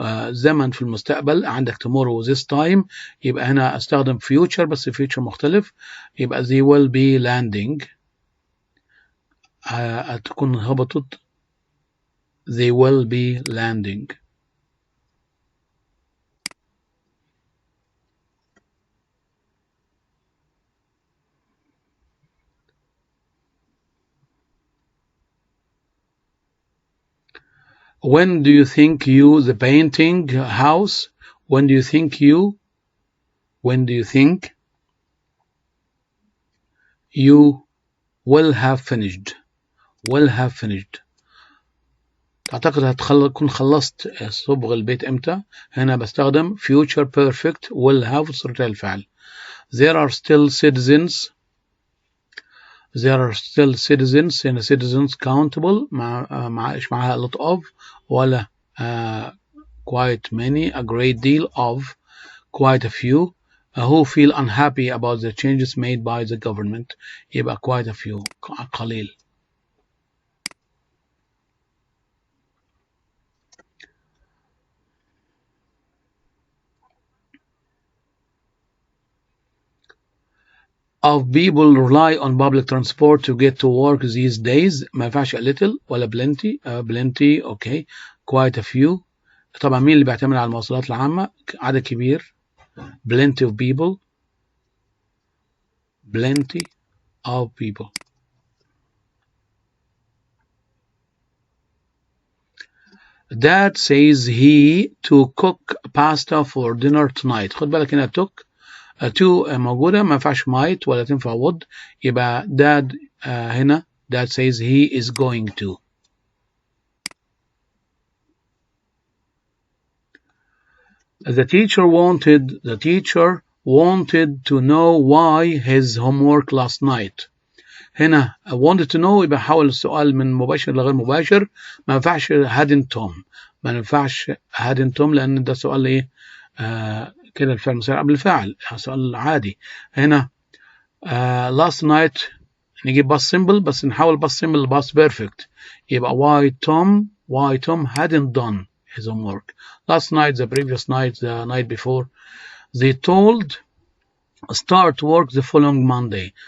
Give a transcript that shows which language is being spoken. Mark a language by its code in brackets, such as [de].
[ar] زمن في المستقبل عندك [en] tomorrow this time [ar] يبقى هنا استخدم future بس future مختلف يبقى [en] they will be landing. [ar] تكون هبطت [en] they will be landing. When do you think you the painting house? When do you think you will have finished? Will have finished. [ar] تعتقد تكون خلصت صبغ البيت امتى؟ هنا بستخدم [en] future perfect will have [ar] صورة الفعل. [en] There are still citizens. هنا citizens countable [ar] مع ايش معها [en] a lot of ولا quite many, a great deal of, quite a few, who feel unhappy about the changes made by the government. [ar] يبقى [en] quite a few [ar] قليل. [en] Of people rely on public transport to get to work these days. [ar] ما ينفعش a little ولا plenty. [en] Plenty okay. Quite a few. [ar] طبعا مين اللي بيعتمد على المواصلات العامة؟ عدد كبير. [en] Plenty of people. Plenty of people. Dad says he to cook pasta for dinner tonight. [ar] خد بالك هنا [en] took to [ar] موجودة ما ينفعش might ولا تنفع would. [en] يبقى dad هنا dad says he is going to. The teacher wanted to know why his homework last night. [ar] هنا [en] wanted to know [ar] يبقى حول السؤال من مباشر لغير مباشر. ما ينفعش [en] hadn't Tom. [ar] ما ينفعش [en] hadn't Tom [ar] لأن ده سؤال إيه كده الفعل مسار قبل الفاعل. سؤال عادي. هنا [en] last night [ar] نجيب [en] past simple [ar] بس نحول past simple ل [en] past perfect. يبقى why Tom hadn't done his homework last night, the previous night, the night before. They told start work the following Monday.